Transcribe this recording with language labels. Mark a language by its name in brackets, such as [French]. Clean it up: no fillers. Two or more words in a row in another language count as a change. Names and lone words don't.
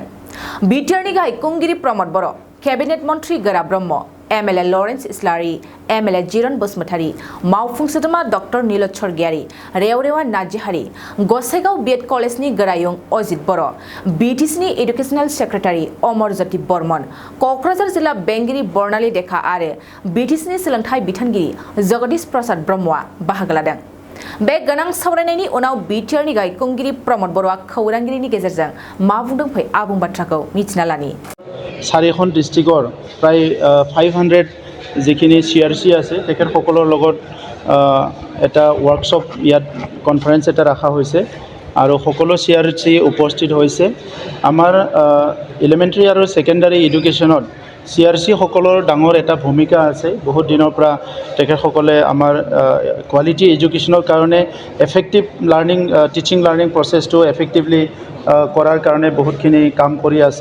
[Bodo] BTRनि गाहाय खुंगिरि प्रमद बर', केबिनेट मन्त्री गोरा ब्रह्म, MLA लरेन्स इस्लारि, MLA जिरन बसुमतारी, मावफुं सोद्रोमा डॉक्टर नीलज सरगियारि, रेवरेवा नार्जिहारि, गसाइगाव बीएड कलेजनि गोरायुं अजित बर', BTCनि एडुकेशनल सेक्रेटारि अमर ज्योति बर्मन, क'क्राझार जिल्ला बेंगिरि बर्णाली देखा आरो BTCनि सोलोंथाइ बिथोनगिरि जगदीश प्रसाद ब्रह्मआ बाहागो लादों। बे गोनां सावरायनायनि उनाव BTRनि गाहाय खुंगिरि प्रमद बर'आ खौरांगिरिनि गेजेरजों मा बुंदों फै आबुं बाथ्राखौ मिथिना लानि। [Assamese] चारिখন डिस्ट्रिक्टर प्राय 500 जिखिनि CRC আছে তেখেতসকলৰ লগত এটা ওয়ার্কশপ ইয়াত কনফারেন্স এটা ৰাখা হৈছে আৰু সকলো CRC উপস্থিত হৈছে। আমাৰ এলিমেন্টাৰী আৰু [English] secondary educationত [Assamese] CRC সকলৰ ডাঙৰ এটা ভূমিকা আছে। বহুত দিনৰ পৰা তেখেতসকলে আমাৰ [English] quality educationৰ [Assamese] কাৰণে [English] effective learning teaching learning [Assamese] প্ৰসেসটো এফেক্টিভলি কৰাৰ কাৰণে বহুতখিনি কাম কৰি আছে।